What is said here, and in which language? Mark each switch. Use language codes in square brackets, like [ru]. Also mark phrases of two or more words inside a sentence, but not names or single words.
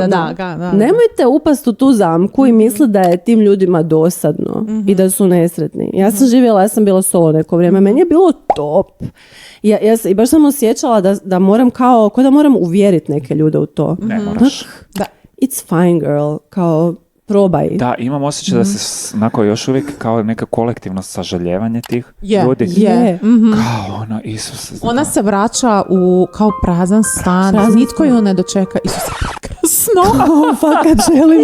[hr] Da. Nemojte upast u tu zamku i misliti da je tim ljudima dosadno i da su nesretni. Ja sam živjela, ja sam bila solo neko vrijeme. Meni je bilo top. I baš sam osjećala da moram kao da moram uvjeriti neke ljude u to. Ne moraš. Da. [en] It's fine girl. [hr] Kao probaj. Da, imam osjećaj da se onako još uvijek kao neka kolektivno sažaljevanje tih ljudi. Je. Kao ono, Isuse. Ona se vraća u kao prazan stan. Nitko ju ne dočeka. Isuse, prekrasno. Fakat želim.